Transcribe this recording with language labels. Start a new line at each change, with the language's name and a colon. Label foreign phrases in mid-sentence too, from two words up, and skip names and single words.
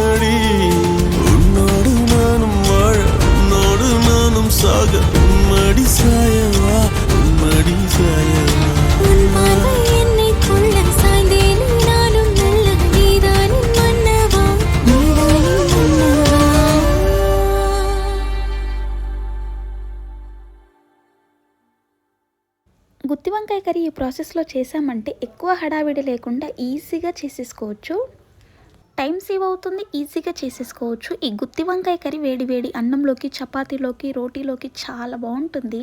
Tamil: உன்னோடு நானும் வாழ, உன்னோடு நானும் சாக, சாயவா உன்மடி சாயவா உன் பார்வை என்னை கொள்ள சாய்ந்தேனே நானும் நல்ல நீதானின் மன்னவா நீதானின் மன்னவா.
Telugu: గుత్తి వంకాయ కర్రీ ఈ ప్రాసెస్లో చేసామంటే ఎక్కువ హడావిడి లేకుండా ఈజీగా చేసేసుకోవచ్చు.
English: time save
Telugu: అవుతుంది, ఈజీగా చేసేసుకోవచ్చు. ఈ గుత్తి వంకాయ కర్రీ వేడి వేడి అన్నంలోకి, చపాతీలోకి, రోటీలోకి చాలా బాగుంటుంది.